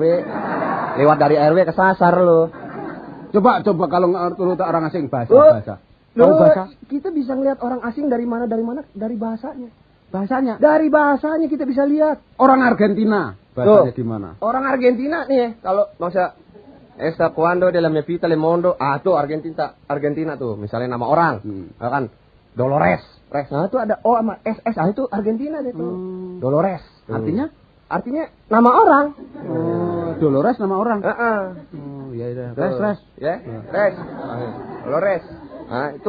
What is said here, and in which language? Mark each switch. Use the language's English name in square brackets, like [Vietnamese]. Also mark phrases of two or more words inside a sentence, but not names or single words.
[Indonesian] Lewat dari RW kesasar lu. Coba kalau ngerti orang asing bahasa. Tahu bahasa? Kita bisa ngelihat orang asing dari mana? Dari bahasanya. Bahasanya? Dari bahasanya kita bisa lihat. Orang Argentina, bahasanya gimana? Orang Argentina nih, kalau [Spanish] masa esta cuando de la me pita le mondo, [Indonesian] tuh Argentina tuh, misalnya nama orang, kan Dolores, nah itu ada O sama SS, itu Argentina deh tuh, Dolores. Artinya nama orang. Dolores nama orang. Oh iya. Res. Dolores. Nah, itu